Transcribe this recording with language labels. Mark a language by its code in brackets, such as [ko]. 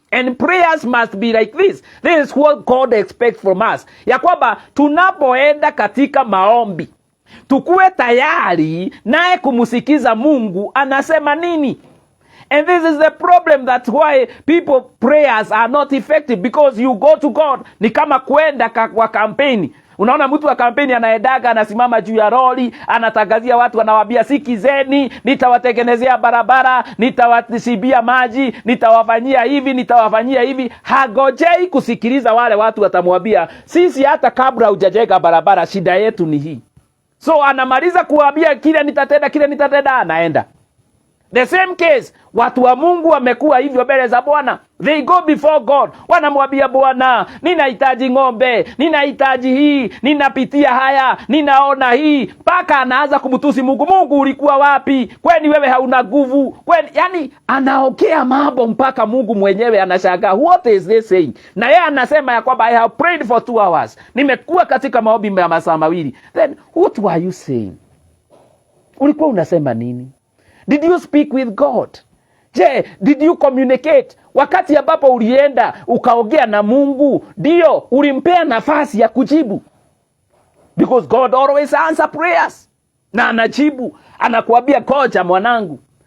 [en] And prayers must be like this. This is what God expects from us. [sw] Ya kwamba tunapoenda katika maombi, tukue tayari naye kumusikiza Mungu anasema nini. [en] And this is the problem, that's why people prayers are not effective, because you go to God. [sw] Ni kama kwenda kwa kampeni. Unaona mtu wa kampeni anaedaga, anasimama juu ya lori, anatangazia watu, anawaambia sikizeni, nitawatengenezea barabara, nitawasibia maji, nitawafanyia hivi, nitawafanyia hivi. Hagojei kusikiliza wale watu, watamwambia sisi hata kabla hujajenga barabara shida yetu ni hii. So anamaliza kuambia kile nitatenda, anaenda. [en] The same case, [sw] watu wa Mungu wamekuwa hivyo mbele za Bwana. [en] They go before God. [sw] Wanamwambia Bwana, ninahitaji ng'ombe, ninahitaji hii, ninapitia haya, ninaona hii. Paka anaanza kumtusi Mungu. Mungu ulikuwa wapi? Kwani wewe hauna nguvu? Kwani, yani anaongea mambo mpaka Mungu mwenyewe anashangaa. [en] What is this saying? [sw] Na yeye anasema ya kwamba [en] I have prayed for 2 hours. [sw] Nimekuwa katika maombi ya masaa 2. [en] Then what were you saying? [sw] Ulikuwa unasema nini? [en] Did you speak with God? Je, did you communicate? [sw] Wakati ambapo ulienda ukaongea na Mungu, ndio ulimpea nafasi ya kujibu. [en] Because God always answer prayers. [sw] Na anajibu, anakuambia koja mwanangu.